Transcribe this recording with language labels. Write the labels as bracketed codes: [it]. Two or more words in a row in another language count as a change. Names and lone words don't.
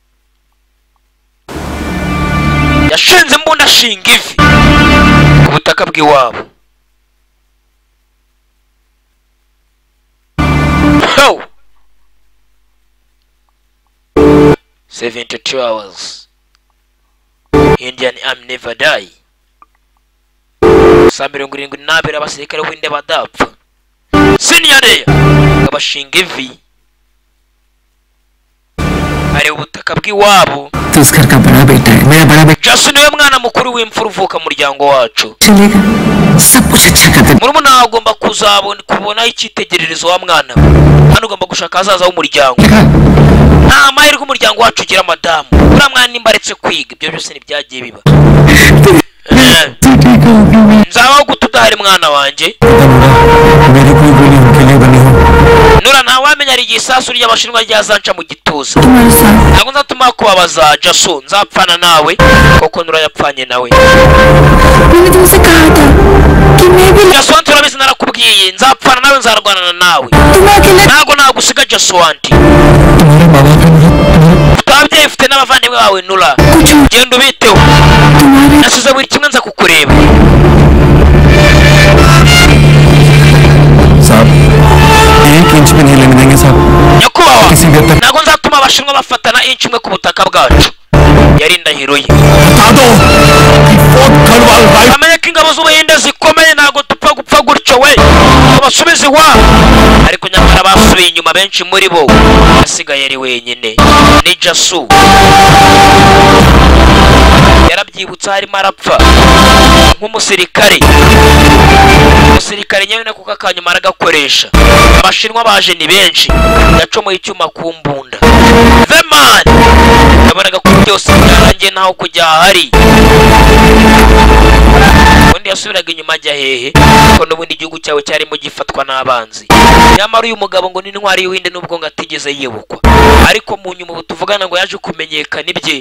[rw] yashinze imbunda ashinga ivi ku butaka bw'iwabo 72 hours. [en] Indian Army never die. [rw] Samiro nguringu nabera abasirikare w'inde badapfa. Senior abashinga ivi. Ari ubutaka bw'iwabo. [hi] तुस्कर का बड़ा बेटा है मेरा बड़ा बेटा [rw] Jason niwe mwana mukuru w'imfura uvuka mu muryango wacu. [hi] चलेगा सब कुछ अच्छा कर दे [rw] Murumuna agomba kuzabona kubona icyitegererezo wa mwana we. Hano ugomba gushaka azaza w'umuryango. Nta mahirwe umuryango wacu ugira madamu. Ura mwana nimbaretse kwiga ibyo byose ntibyagiye biba. Nzabaho gutudahari mwana wanje. [hi] मेरी कोई गोली उनके लिए बनी हो [rw] Nura nta wamenya ari igisasu ry'abashinwa ryazanca mu gituza. Ntabwo nzatuma kubabaza Jason nzapfana nawe koko Nura yapfanye nawe. [hi] मैंने तुमसे कहा था कि मैं भी [rw] Jason turabizi narakubwiye nzapfana nawe nzarwanana nawe. [hi] तुम्हें अकेला [rw] Ntabwo nagusiga Jason. [hi] तुम्हारे माँ बाप [rw] Twabye ifite n'abavandimwe bawe Nura. Genda ubiteho. Nasize buri kimwe nza kukureba. [hi] साहब एक इंच भी नहीं लेने देंगे साहब [rw] Nyakubahwa [hi] किसी भी तक [rw] ntabwo nzatuma abashinwa bafatana inch imwe ku butaka bwacu. Yari indahiro ye. [hi] बता दो कि फोर्ट गढ़वाल भाई [rw] Amenye ko ingabo z'Ubuhinde zikomeye ntabwo tupfa gupfa gutyo we. Abasubize iwabo. Ariko nyamara basubiye inyuma benshi muri bo. Asigaye ari wenyine. Ni Jason. Yarabyibutse harimo arapfa. Nk'umusirikare. Umusirikare nyine kuko akanyuma aragakoresha. Abashinwa baje ni benshi. Yacomoye icyuma ku mbunda. [en] The man. [rw] Yabonaga ko byose byarangiye ntaho kujya hari. Undi yasubiraga inyuma ajya hehe ko n'ubundi igihugu cyawe cyarimo gifatwa n'abanzi. Nyamara uyu mugabo ngo n'intwari y'Ubuhinde nubwo ngo atigeze yibukwa. Ariko mu nyuma ubu tuvugana ngo yaje kumenyekana ibye.